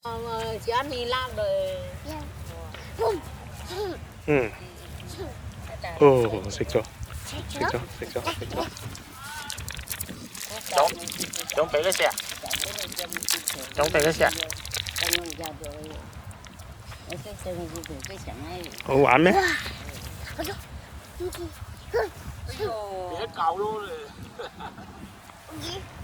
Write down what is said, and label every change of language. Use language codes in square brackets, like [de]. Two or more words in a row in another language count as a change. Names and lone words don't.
[vi] Chị ăn mì lát rồi. Ừ. Ồ, xịt 咗. [yue] 總俾佢食啊！總俾佢食啊！好玩咩？別搞咯你！